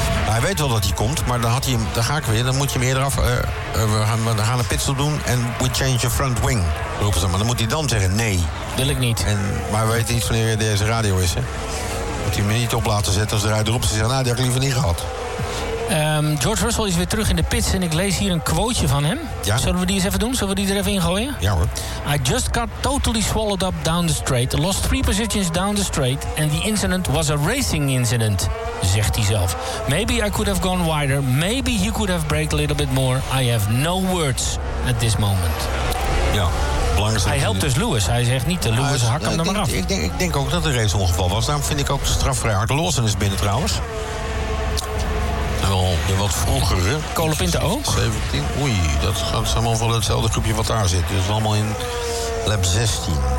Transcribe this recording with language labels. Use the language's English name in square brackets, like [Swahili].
[Dutch] Hij weet wel dat hij komt, maar dan had hij hem, daar ga ik weer. Dan moet je hem eerder af. We gaan een pitstop doen en [English] we change your front wing. [Dutch] Roepen ze maar. Dan moet hij dan zeggen nee. Wil ik niet. En, maar we weten niet wanneer deze radio is. Hè? Moet hij hem niet op laten zetten als de rijder erop. Ze zeggen, nou, die had ik liever niet gehad. George Russell is weer terug in de pits en ik lees hier een quoteje van hem. Ja? Zullen we die eens even doen? Zullen we die er even ingooien? Ja hoor. [English] I just got totally swallowed up down the straight. Lost 3 positions down the straight. And the incident was a racing incident, [Dutch] zegt hij zelf. [English] Maybe I could have gone wider. Maybe he could have braked a little bit more. I have no words at this moment. [Dutch] Ja, belangrijk. Hij helpt dus Lewis. Hij zegt niet, Lewis, hak hem er maar af. Ik denk ook dat het een raceongeval was. Daarom vind ik ook strafvrij hard. Lawson is binnen trouwens. Wel wat vroeger, hè? Colapinto ook? 17. Oei, dat is allemaal van hetzelfde groepje wat daar zit. Dus allemaal in lap 16.